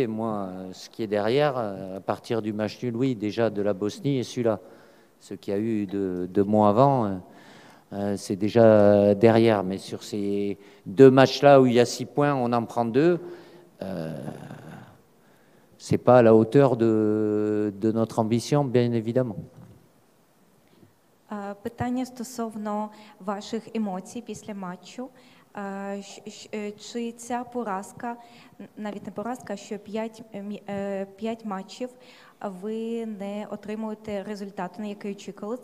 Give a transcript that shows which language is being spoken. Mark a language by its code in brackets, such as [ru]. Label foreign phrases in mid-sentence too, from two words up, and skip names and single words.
[fr] Moi, ce qui est derrière, à partir du match nul, oui, déjà de la Bosnie et celui-là. Ce qu'il y a eu de mois avant, c'est déjà derrière. Mais sur ces 2 matchs-là où il y a 6 points, on en prend 2. C'est pas à la hauteur de notre ambition, bien évidemment. [uk] Питання стосовно ваших емоцій після матчу. Чи ця поразка, навіть не поразка, що 5 матчів ви не отримуєте результату, на який очікували?